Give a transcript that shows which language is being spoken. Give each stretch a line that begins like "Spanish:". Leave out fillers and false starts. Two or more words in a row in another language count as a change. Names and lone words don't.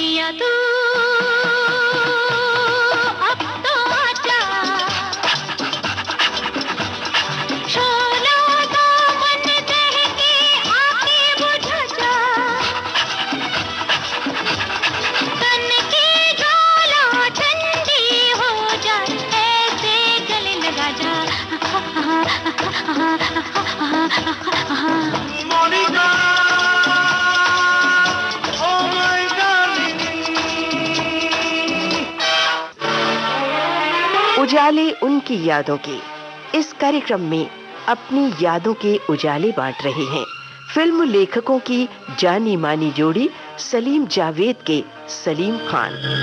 Hindi: तू अब तो आजा, शोला दामन दहके आके बुझा जा, तन की ज्वाला ठंडी हो जाए ऐसे गले लगा जा। मोनिका,
English: oh my darling।
Hindi: उजाले उनकी यादों के इस कार्यक्रम में अपनी यादों के उजाले बांट रहे हैं फिल्म लेखकों की जानी मानी जोड़ी सलीम जावेद के सलीम खान।